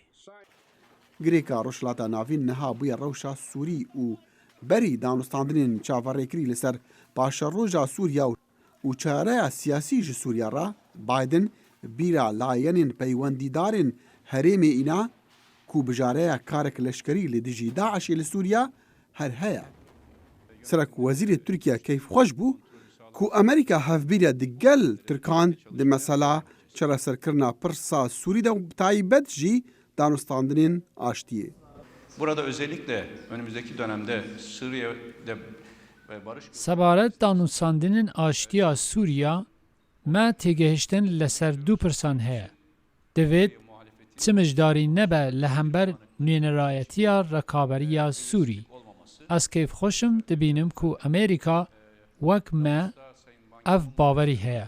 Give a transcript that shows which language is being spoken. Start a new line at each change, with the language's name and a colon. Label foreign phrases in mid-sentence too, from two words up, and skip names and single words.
Kurdish: Girêka Rojhilata Navîn niha bûye rewşa Sûrî û berî danûstandinên çavarêkirî li ser paşeroja Sûriya û çareya siyasî ji Sûriya ra Biden bîra layenên peywendîdarên herêmê îna ku bijareya karek leşkerî li dijî Daişê li Sûriya her heye. Serok Wezîrê Tirkiye keyfxweş bû ku Amerîka hevbîra digel Tirkan di mesela çareserkirina pirsa Sûrî de bi taybet jî danûstandinên aştiyê.
Turkish: Burada özellikle önümüzdeki dönemde Suriye'de barış
Kurdish: Sebaret danûstandinên aştiya Sûriya me têgihiştin li ser 2% heye. Divêt çi mijdarî nebe li hember nûnerayetiya rekaberiya Sûrî. Ez keyfxweşim dibînim ku Amerîka wek me ev bawerî heye.